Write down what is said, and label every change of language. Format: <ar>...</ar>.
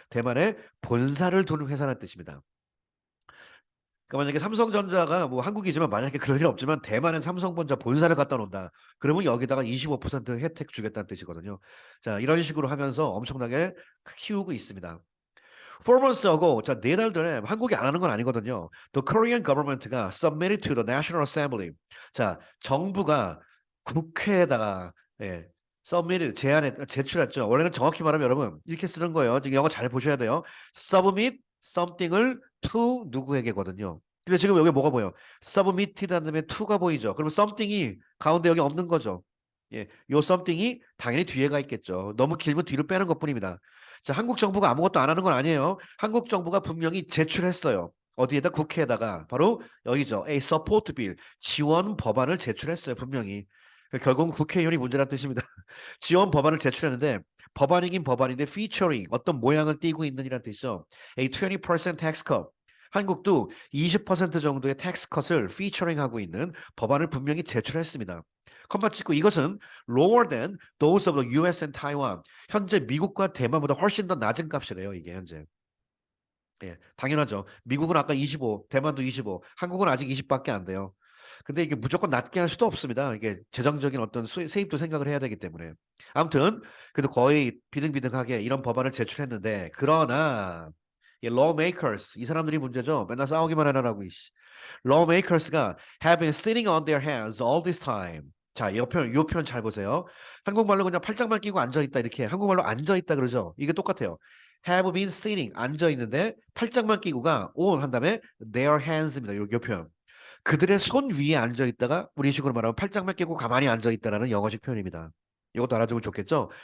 <ko>대만에 본사를 두는 회사라는 뜻입니다. 그러니까 만약에 삼성전자가 뭐 한국이지만 만약에 그럴 일 없지만 대만은 삼성전자 본사를 갖다 놓는다. 그러면 여기다가 25% 혜택 주겠다는 뜻이거든요. 자, 이런 식으로 하면서 엄청나게 키우고 있습니다.</ko> <en>Four months ago,</en> <ko>자, 4달 전에 한국이 안 하는 건 아니거든요.</ko> <en>The Korean government가 submitted to the National Assembly.</en> <ko>자, 정부가 국회에다가 예, submitted 제출했죠. 원래는 정확히 말하면 여러분 이렇게 쓰는 거예요. 지금 영어 잘 보셔야 돼요.</ko> <en>submit something을 to 누구에게거든요.</en> <ko>근데 지금 여기 뭐가 보여? submitted 한 다음에 to가 보이죠. 그러면 something이 가운데 여기 없는 거죠. 예, 요 something이 당연히 뒤에가 있겠죠. 너무 길면 뒤로 빼는 것뿐입니다. 자, 한국 정부가 아무것도 안 하는 건 아니에요. 한국 정부가 분명히 제출했어요. 어디에다 국회에다가 바로 여기죠.</ko> <en>A support bill</en> <ko>지원 법안을 제출했어요. 분명히. 결국은 국회의원이 문제란 뜻입니다. 지원 법안을 제출했는데 법안이긴 법안인데 featuring 어떤 모양을 띠고 있는이란 뜻이죠.</ko> <en>A 20% tax cut.</en> <ko>한국도 20% 정도의 tax cut을 featuring 하고 있는 법안을 분명히 제출했습니다. 컴마 찍고 이것은</ko> <en>lower than those of the US and Taiwan.</en> <ko>현재 미국과 대만보다 훨씬 더 낮은 값이래요. 이게 현재. 예, 당연하죠. 미국은 아까 25, 대만도 25, 한국은 아직 20밖에 안 돼요. 근데 이게 무조건 낮게 할 수도 없습니다. 이게 재정적인 어떤 세입도 생각을 해야 되기 때문에. 아무튼 그래도 거의 비등비등하게 이런 법안을 제출했는데 그러나 이 lawmakers 이 사람들이 문제죠. 맨날 싸우기만 하느라고 이씨.</ko> <en>lawmakers가 have been sitting on their hands all this time.</en> <ko>자, 요 편 잘 보세요. 한국말로 그냥 팔짱만 끼고 앉아있다 이렇게 한국말로 앉아있다 그러죠. 이게 똑같아요.</ko> <en>have been sitting</en> <ko>앉아 있는데 팔짱만 끼고가</ko> <en>on</en> <ko>한 다음에</ko> <en>their hands</en> <ko>입니다. 요 표현. 그들의 손 위에 앉아 있다가 우리 식으로 말하면 팔짱만 끼고 가만히 앉아 있다라는 영어식 표현입니다. 이것도 알아두면 좋겠죠?</ko>